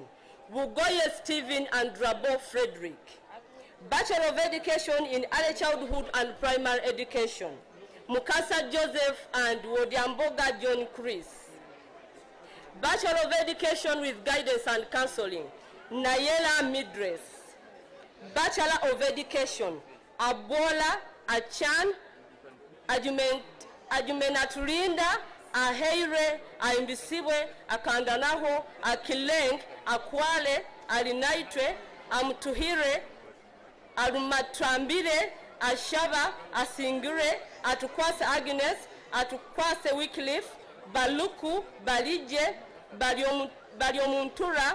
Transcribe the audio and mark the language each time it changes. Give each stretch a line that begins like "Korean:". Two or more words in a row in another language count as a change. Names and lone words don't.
English: Bugoye Stephen and Drabo Frederick. Bachelor of Education in Early Childhood and Primary Education. Mukasa Joseph and Wodiamboga John Chris. Bachelor of Education with Guidance and Counseling. Nayela Midres. Bachelor of Education. Abola Achan, Ajumenatulinda, Aheire, Aimbisiwe, Akandanaho, Akileng, Akwale, Alinaitwe, Amtuhire, Arumatrambire, Ashaba, Asingire, Atukwase Agnes, Atukwase Wycliffe, Baluku, Balije, Bariomuntura,